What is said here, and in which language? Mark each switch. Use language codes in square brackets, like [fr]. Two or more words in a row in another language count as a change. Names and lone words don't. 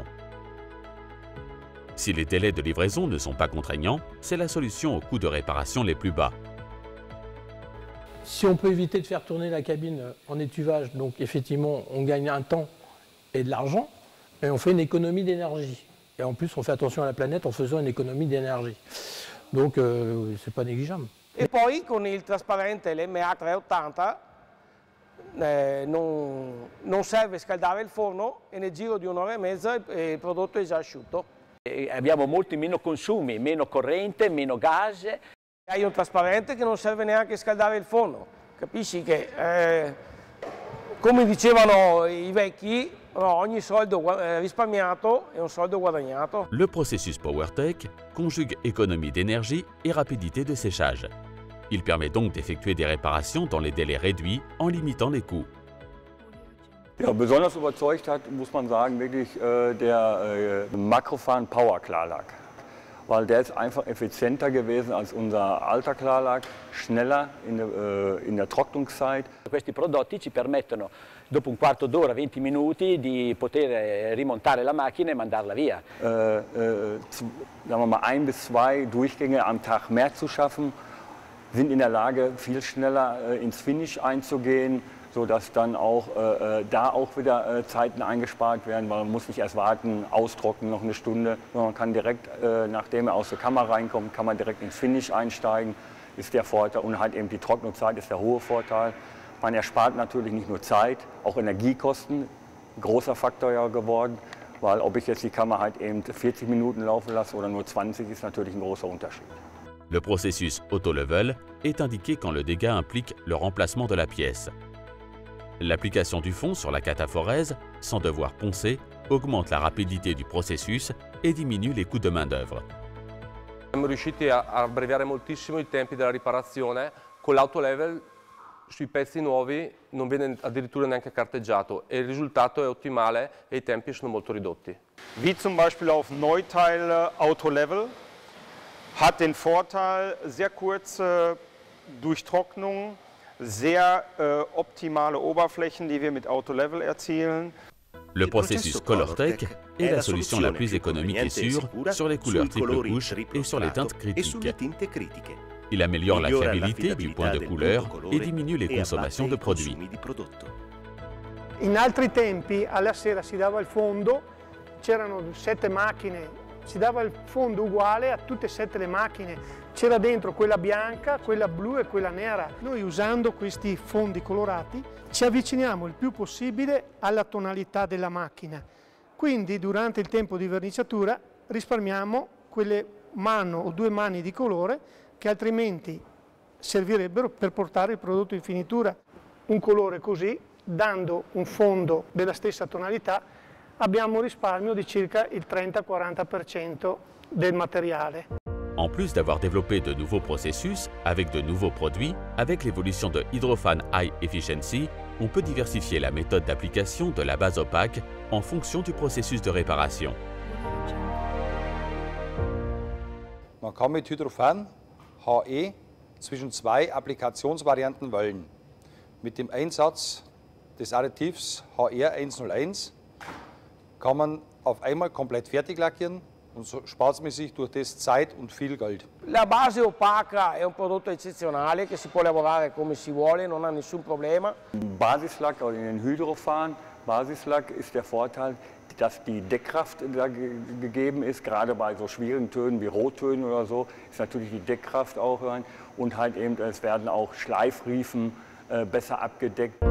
[fr] Si les délais de livraison ne sont pas contraignants, c'est la solution aux coûts de réparation les plus bas. Si on peut éviter de faire tourner la cabine en étuvage, donc effectivement on gagne un temps et de l'argent, et on fait une économie d'énergie. Et en plus on fait attention à la planète en faisant une économie d'énergie. Donc c'est pas négligeable. [it] E poi con il trasparente l'MA 380 non serve scaldare il forno e nel giro di un'ora e mezza il prodotto è già asciutto. Abbiamo molti meno consumi, meno corrente, meno gas. Hai un trasparente che non serve neanche scaldare il forno. Capisci che, come dicevano i vecchi, ogni soldo risparmiato è un soldo guadagnato. [fr] Le processus PowerTech conjugue économie d'énergie et rapidité de séchage. Il permet donc d'effectuer des réparations dans les délais réduits en limitant les coûts. [de] Ja, besonders überzeugt hat, muss man sagen, wirklich der Makrofan Power Klarlack. Weil der ist einfach effizienter gewesen als unser alter Klarlack, schneller in der Trocknungszeit. [it] Questi prodotti ci permettono, dopo un quarto d'ora, 20 minuti, di poter rimontare la macchina e mandarla via. [de] Sagen wir mal 1 bis 2 Durchgänge am Tag mehr zu schaffen, sind in der Lage, viel schneller ins Finish einzugehen, sodass dann auch da auch wieder Zeiten eingespart werden, weil man muss nicht erst warten, austrocknen noch eine Stunde, sondern man kann direkt, nachdem er aus der Kammer reinkommt, kann man direkt ins Finish einsteigen, ist der Vorteil. Und halt eben die Trocknungszeit ist der hohe Vorteil. Man erspart natürlich nicht nur Zeit, auch Energiekosten, großer Faktor ja geworden, weil ob ich jetzt die Kammer halt eben 40 Minuten laufen lasse oder nur 20, ist natürlich ein großer Unterschied. [fr] Le processus auto-level est indiqué quand le dégât implique le remplacement de la pièce. L'application du fond sur la cataforèse, sans devoir poncer, augmente la rapidité du processus et diminue les coûts de main-d'œuvre. [it] Siamo riusciti a abbreviare moltissimo i tempi della riparazione. Con l'auto-level sui pezzi nuovi non viene addirittura neanche carteggiato e il risultato è ottimale e i tempi sono molto ridotti. [de] Wie zum Beispiel auf Neuteile Auto-Level. Hat den Vorteil, sehr kurze Durchtrocknung, sehr optimale Oberflächen, die wir mit Auto-Level erzielen. [fr] Le processus ColorTech est la solution la plus économique et sûre sur les couleurs triple couche et sur les teintes critiques. Il améliore la fiabilité du point de couleur et diminue les consommations de produits. [it] In altri tempi alla sera si dava il fondo, c'erano 7 macchine, si dava il fondo uguale a tutte e 7 le macchine, c'era dentro quella bianca, quella blu e quella nera. Noi usando questi fondi colorati ci avviciniamo il più possibile alla tonalità della macchina, quindi durante il tempo di verniciatura risparmiamo quelle mano o 2 mani di colore che altrimenti servirebbero per portare il prodotto in finitura. Un colore così, dando un fondo della stessa tonalità, abbiamo un risparmio di circa il 30-40% del materiale. [fr] En plus d'avoir développé de nouveaux processus avec de nouveaux produits, avec l'évolution de Hydrofan High Efficiency, on peut diversifier la méthode d'application de la base opaque en fonction du processus de réparation. [de] Man kann mit Hydrofan HE zwischen 2 Applikationsvarianten wählen. Mit dem Einsatz des Additivs HR101 kann man auf einmal komplett fertig lackieren und so spart man sich durch das Zeit und viel Geld. [it] La base opaca è un prodotto eccezionale che si può lavorare come si vuole, non ha nessun problema. [de] Basislack oder in den Hydrofan, Basislack ist der Vorteil, dass die Deckkraft da gegeben ist, gerade bei so schwierigen Tönen wie Rottönen oder so, ist natürlich die Deckkraft auch rein und halt eben, es werden auch Schleifriefen besser abgedeckt.